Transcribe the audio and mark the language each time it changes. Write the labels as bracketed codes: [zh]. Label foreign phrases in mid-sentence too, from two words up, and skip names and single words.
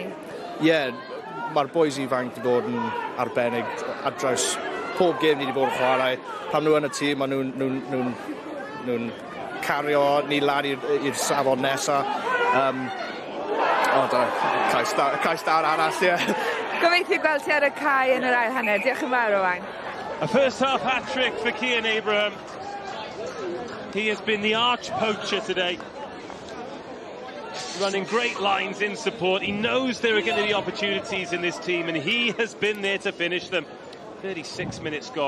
[cy] Ie, mae'r boys ifanc wedi bod yn arbennig ar draws pob gêm ni wedi bod yn chwarae. Pam nhw yn y tîm, maen nhw'n cario ni lan i'r safon nesaf. Cais dawr arall, ie. Gobeithio gweld ti ar y cae yn yr ail hanner. Diolch yn fawr, Owain. [en] A first half hat-trick for Cian Abraham. He has been the arch poacher today. Running great lines in support. He knows there are going to be opportunities in this team, and he has been there to finish them. 36 minutes gone.